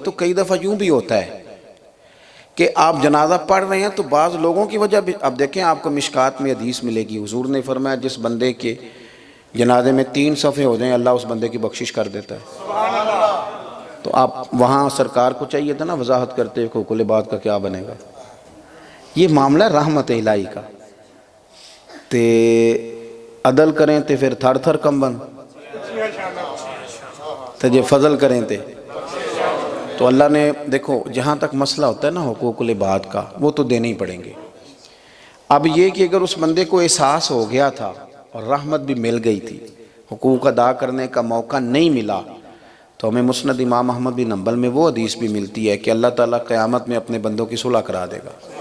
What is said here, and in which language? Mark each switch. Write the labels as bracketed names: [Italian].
[Urdu] تو کئی دفعہ یوں بھی ہوتا ہے کہ آپ جنازہ پڑھ رہے ہیں تو بعض لوگوں کی وجہ بھی. اب دیکھیں آپ کو مشکات میں حدیث ملے گی، حضور نے فرمایا جس بندے کے جنازے میں 3 صفحے ہو جائیں اللہ اس بندے کی بخشش کر دیتا ہے. تو آپ وہاں سرکار کو چاہیے تھا نا وضاحت کرتے ہوئے حقوق العباد کا کیا بنے گا. یہ معاملہ رحمت الہی کا. [Punjabi] تے عدل کریں تے پھر تھر تھر کمبن تے جے فضل کریں تے. [Urdu] تو اللہ نے دیکھو جہاں تک مسئلہ ہوتا ہے نا حقوق العباد کا وہ تو دینے ہی پڑیں گے. اب یہ کہ اگر اس بندے کو احساس ہو گیا تھا اور رحمت بھی مل گئی تھی، حقوق ادا کرنے کا موقع نہیں ملا، تو ہمیں مسند امام احمد بن حنبل میں وہ حدیث بھی ملتی ہے کہ اللہ تعالیٰ قیامت میں اپنے بندوں کی صلح کرا دے گا.